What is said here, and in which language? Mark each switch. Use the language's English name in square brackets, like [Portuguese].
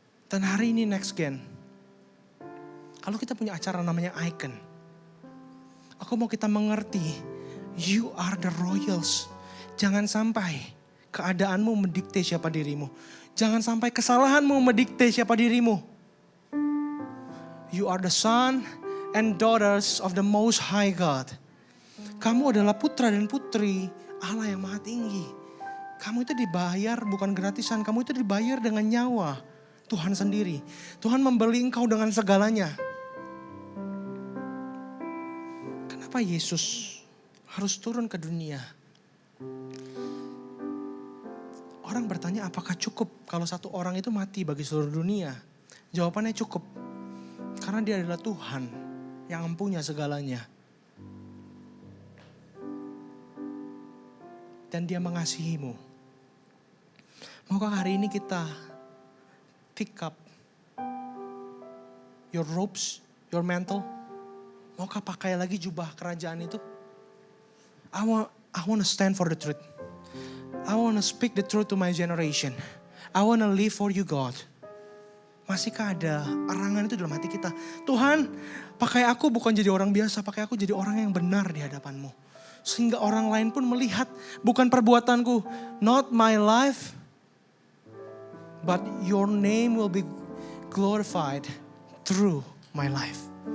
[Indonesian] Dan hari ini Next Gen, kalau kita punya acara namanya Icon, aku mau kita mengerti, [English] you are the royals. [Indonesian] Jangan sampai keadaanmu mendikte siapa dirimu. Jangan sampai kesalahanmu mendikte siapa dirimu. [English] You are the son and daughters of the Most High God. [Indonesian] Kamu adalah putra dan putri Allah yang maha tinggi. Kamu itu dibayar bukan gratisan. Kamu itu dibayar dengan nyawa Tuhan sendiri. Tuhan membeli engkau dengan segalanya. Kenapa Yesus harus turun ke dunia? Orang bertanya apakah cukup kalau satu orang itu mati bagi seluruh dunia? Jawabannya cukup. Karena dia adalah Tuhan yang mempunyai segalanya. Dan dia mengasihimu. Maukah hari ini kita [English] pick up your robes, your mantle? [Indonesian] Maukah pakai lagi jubah kerajaan itu? [English] I want to stand for the truth. I want to speak the truth to my generation. I want to live for you, God. [Indonesian] Masihkah ada arangan itu dalam hati kita? Tuhan, pakai aku bukan jadi orang biasa, pakai aku jadi orang yang benar di hadapan-Mu. Sehingga orang lain pun melihat bukan perbuatanku, [English] not my life, but your name will be glorified through my life.